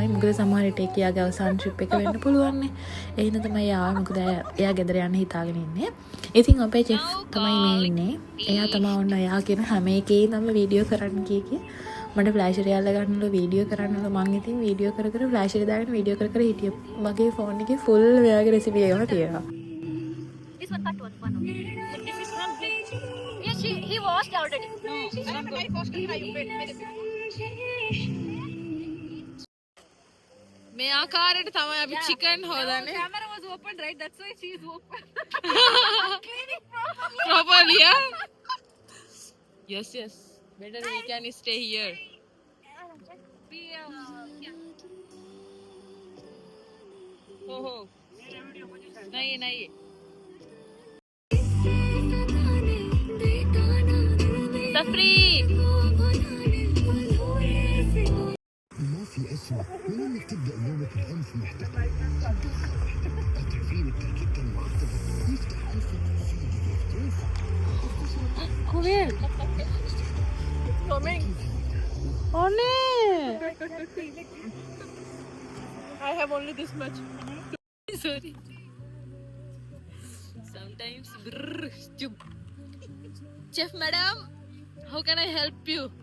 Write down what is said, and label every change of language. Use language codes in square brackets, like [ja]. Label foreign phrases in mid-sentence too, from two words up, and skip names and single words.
[si] මොකද සමහර විට එයාගේ අවසාන ට්‍රිප් එක වෙන්න පුළුවන් නේ. ඒ හින්දා තමයි එයා මොකද එයා ගෙදර යන්න හිතාගෙන ඉන්නේ. ඉතින් අපේ චෙෆ් තමයි මේ ඉන්නේ. එයා තමයි ඔන්න එයා කියන හැම එකේම වීඩියෝ කරන්න කිය. මට ෆ්ලෑෂ් එක යාලා ගන්නලු වීඩියෝ කරන්නලු. මං ඉතින් වීඩියෝ කර කර ෆ්ලෑෂ් එක දාගෙන වීඩියෝ කර කර හිටියා. මගේ ෆෝන් එකේ ෆුල් මෙයාගේ රෙසිපි එකම තියෙනවා. [en] This one cut one only. This is from yes, he washed already. [si] මේ ආකාරයට තමයි අපි චිකන් හොදන්නේ. [en] Camera was open, right? That's why she is open. Properly, yeah? Yes, yes. Better we can stay here. We, Oh, oh. [hi] नहीं नहीं. Safri. [ar] ما في أسوأ من إنك تبدأ يومك بأنف محتقن. تعرفين التأكيد المعقدة يفتح أنفك فيه يفتح. [en] Kubil. Coming. Only. I have only this much. Sorry. Sometimes brrr, chup. Chef madam, how can I help you?